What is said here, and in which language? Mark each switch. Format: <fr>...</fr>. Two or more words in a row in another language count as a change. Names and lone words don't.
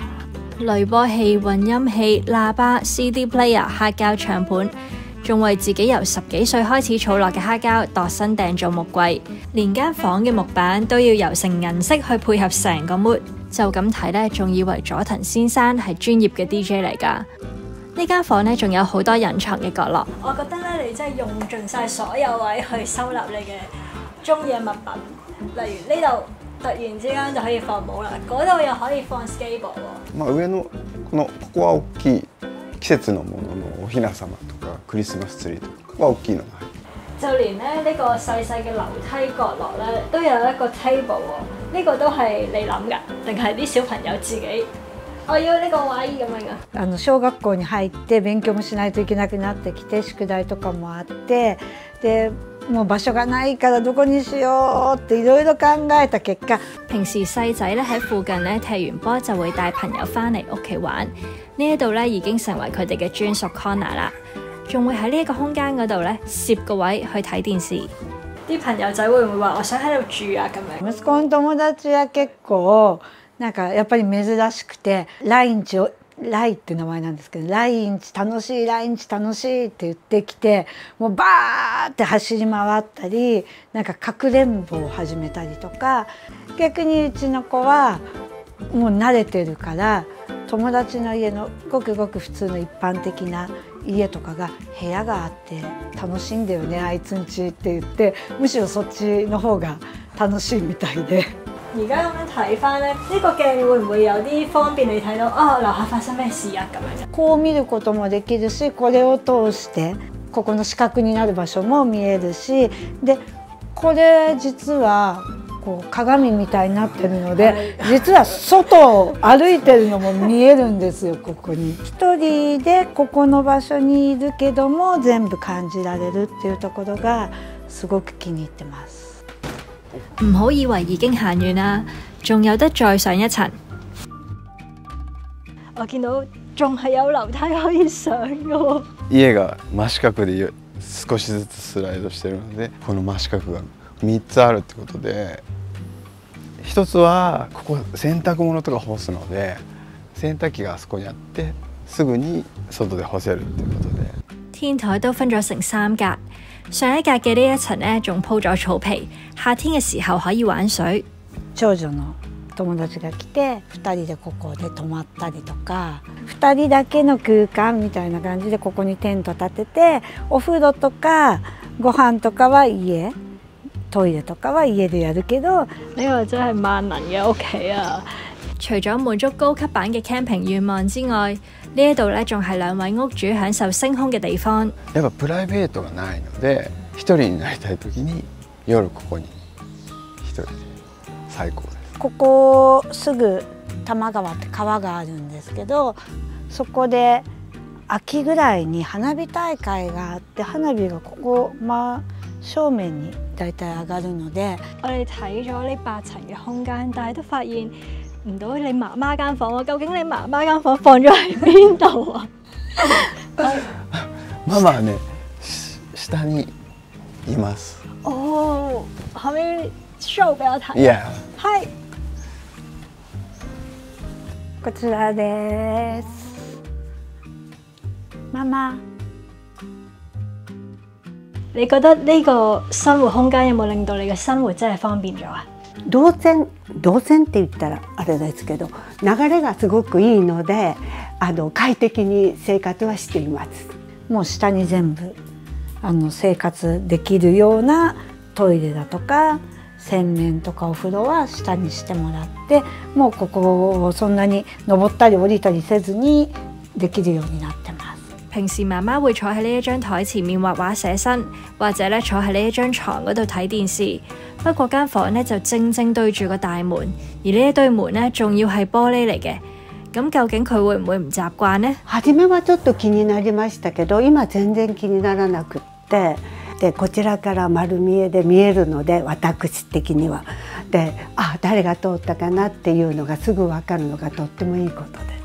<yue>濾波器、混音器、喇叭、</yue> <en>CD player、</en> <yue>黑膠唱盤，仲為自己由10幾歲開始儲落嘅黑膠度身訂做木櫃，連間房嘅木板都要油成銀色去配合成個 mood。就咁睇呢，仲以為佐藤先生係專業嘅 DJ 嚟㗎。呢間房呢，仲有好多隱藏嘅角落。我覺得咧，你真係用盡晒所有位去收納你嘅中意嘅物品。例如呢度突然之間就可以放帽啦，嗰度又可以放 skateboard 喎。</yue> <ja>上のここは大きい季節のもののお雛様とかクリスマスツリーとかは大きいのが入って。</ja> <yue>就連咧呢個細細嘅樓梯角落咧都有一個 table 喎，呢個都係你諗㗎，定係啲小朋友自己？我要呢個位咁樣㗎。</yue> <ja>小学校に入って勉強もしないといけなくなってきて、宿題とかもあって、でもう場所がないからどこにしようっていろいろ考えた結果，</ja> <yue>平時細仔咧喺附近咧踢完波就會帶朋友翻嚟屋企玩，呢一度咧已經成為佢哋嘅專屬 corner 啦。仲會喺呢一個空間嗰度咧攝個位去睇電視。啲朋友仔會唔會話我想喺度住啊咁樣？</yue> <ja>息子の友達は結構なんかやっぱり珍しくて、ライって名前なんですけど、来日楽しい来日楽しいって言ってきて、もうバーって走り回ったり、なんかかくれんぼを始めたりとか、逆にうちの子はもう慣れてるから友達の家のごくごく普通の一般的な家とかが部屋があって楽しいんだよねあいつんちって言って、むしろそっちの方が楽しいみたいで。</ja> <yue>而家咁樣睇翻咧，呢個鏡會唔會有啲方便你睇到啊樓下發生咩事啊咁樣？</yue> <ja>こう見ることもできるし、これを通してここの視覚になる場所も見えるし、でこれ実はこう鏡みたいになってるので、実は外を歩いてるのも見えるんですよ。ここに一人でここの場所にいるけども全部感じられるっていうところがすごく気に入ってます。</ja> <yue>唔好以為已經行完啦，仲有得再上一層。我見到仲係有樓梯可以上嘅喎。</yue> <ja>家が真四角で少しずつスライドしてるので、この真四角が3つあるってことで、一つはここ洗濯物とか干すので洗濯機があそこにあってすぐに外で干せるっていうことで。</ja> <yue>天台都分咗成3格，上一格嘅呢一層呢，仲鋪咗草皮，夏天嘅時候可以玩水。</yue> <ja>長女の友達が来て2人でここで泊まったりとか、2人だけの空間みたいな感じでここにテント立てて、お風呂とかご飯とかは家、トイレとかは家でやるけど。</ja> <yue>呢個真係萬能嘅屋企啊！除咗滿足高級版嘅 camping 願望之外，呢一度咧仲係2位屋主享受星空嘅地方。</yue> <ja>やっぱプライベートがないので、一人になりたい時に夜ここに一人で最高です。ここすぐ多摩川って川があるんですけど、そこで秋ぐらいに花火大會があって、花火がここ真正面にだいたい上がるので。</ja> <yue>我哋睇咗呢8層嘅空間，但係都發現唔到你媽媽間房喎。究竟你媽媽間房放咗喺邊度啊？</yue> <ja>ママはね、下にいます。</ja> <yue>哦，可唔可以 show 俾我睇？ Yeah。係。</yue> <ja>こちらです。</ja> <yue>媽媽，你覺得呢個生活空間有冇令到你嘅生活真係方便咗啊？</yue> <ja>動線って言ったらあれですけど、流れがすごくいいので快適に生活はしています。もう下に全部生活できるようなトイレだとか洗面とかお風呂は下にしてもらって、もうここをそんなに登ったり降りたりせずにできるようになってます。</ja> <yue>平時媽媽會坐喺呢一張台前面畫畫寫生，或者咧坐喺呢一張床嗰度睇電視。不過間房咧就正正對住個大門，而呢一對門咧仲要係玻璃嚟嘅。咁究竟佢會唔會唔習慣呢？</yue> <ja>初めはちょっと気になりましたけど、今全然気にならなくって、でこちらから丸見えで見えるので、私的にはで誰が通ったかなっていうのがすぐ分かるのがとってもいいことです。</ja>